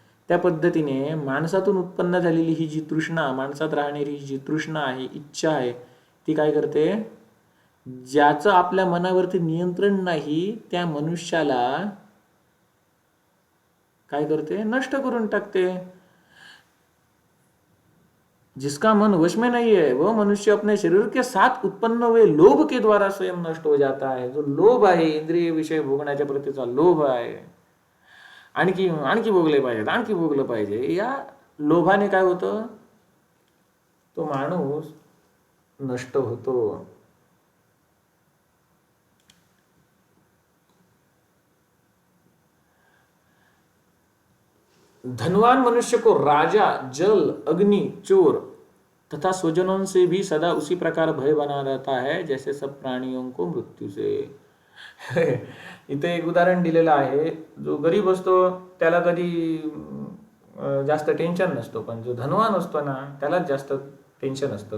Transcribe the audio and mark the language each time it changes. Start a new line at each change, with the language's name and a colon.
Marathi: त्या पद्धतीने माणसातून उत्पन्न झालेली ही जी तृष्णा, माणसात राहणारी जी तृष्णा आहे, इच्छा आहे, ती काय करते, ज्याचं आपल्या मनावरती नियंत्रण नाही त्या मनुष्याला काय करते, नष्ट करून टाकते.
Hindi: जिसका मन वश में नहीं है वह मनुष्य अपने शरीर के साथ उत्पन्न हुए लोभ के द्वारा स्वयं नष्ट हो जाता है.
Marathi: जो लोभ आहे, इंद्रिय विषय भोगण्याच्या प्रतीचा लोभ आहे, आणखी आणखी भोगले पाहिजेत, आणखी भोगलं पाहिजे, या लोभाने काय होतं, तो माणूस नष्ट होतो.
Hindi: धनवान मनुष्य को राजा, जल, अग्नि, चोर तथा स्वजनों से भी सदा उसी प्रकार भय बना रहता है जैसे सब प्राणियों को मृत्यू से.
Marathi: इथे एक उदाहरण दिलेलं आहे. जो गरीब असतो त्याला कधी जास्त टेन्शन नसतो, पण जो धनवान असतो ना त्यालाच जास्त टेन्शन असतं.